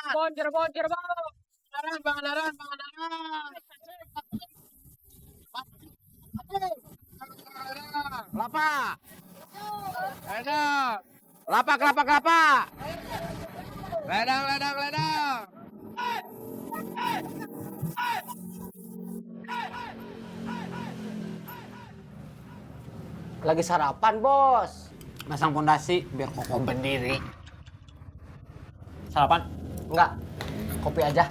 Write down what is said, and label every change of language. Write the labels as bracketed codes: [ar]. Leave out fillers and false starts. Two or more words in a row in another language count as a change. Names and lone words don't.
[id] Cirebon, Cirebon, Cirebon. Manaran, Manaran, Manaran. Kelapa. Ledang. Kelapa, kelapa, kelapa. Ledang, ledang, ledang. Lagi sarapan, Bos. Masang fondasi biar kokoh berdiri. Sarapan? Enggak. Kopi aja.